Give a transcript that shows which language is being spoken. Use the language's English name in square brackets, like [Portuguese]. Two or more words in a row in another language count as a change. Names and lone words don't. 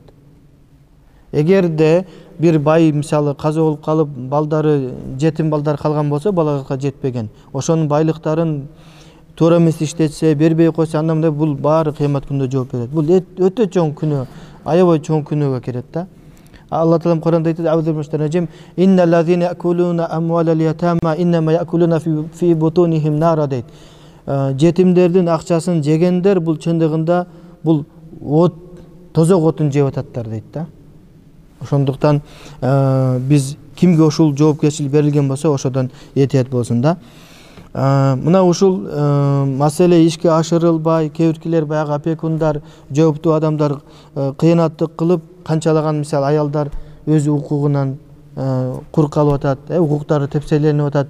[Kyrgyz] Эгерде бир бай мисалы каза болуп калып, балдары жетим балдар калган болсо, балалыкка жетпеген, ошонун байлыктарын туура эмес иштетсе, бербей койсо, анда мындай бул баары кыямат күнүндө жооп берет. Бул өтө чоң күнөө, аябай чоң күнөөгө кирет да. Алла Таалам Кур'анда айтат: [Arabic] "أعوذ بالله إن الذين يأكلون أموال اليتامى إنما يأكلون في بطونهم نارا" дейт. [Kyrgyz] Жетимдердин акчасын жегендер бул чындыгында бул тозок отун жеп ататтар дейт да. Ошондуктан биз кимге ушул жоопкерчилик берилген болсо, ошодон этият болсун да. Мына ушул маселе ишке ашырылбай, кээ биркилер баягы опекундар, жооптуу адамдар кыянаттык кылып, канчалаган мисалы аялдар өз укугунан кур калып атат, укуктары тепселенип атат.